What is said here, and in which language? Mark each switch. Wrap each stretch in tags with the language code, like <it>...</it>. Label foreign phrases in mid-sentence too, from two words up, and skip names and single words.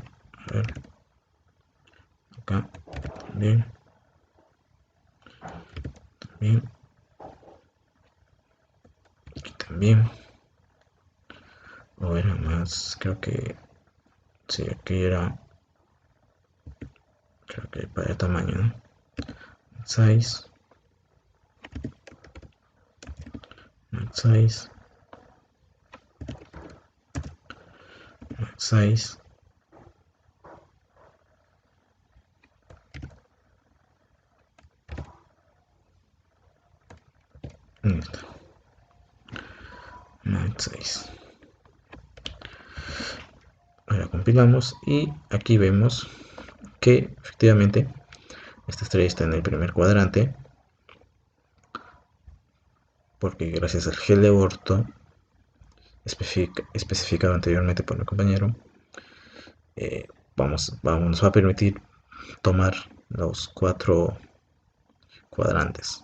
<es>A ver, acá también. Aquí también. O era más, creo que sí, aquí era, creo que para el tamaño, ¿no?</es> <en>Size, max size, max size. Max size.</en> <es>Ahora compilamos y aquí vemos que efectivamente esta estrella está en el primer cuadrante, porque gracias al gel de orto especificado anteriormente por mi compañero, nos va a permitir tomar los 4 cuadrantes.</es>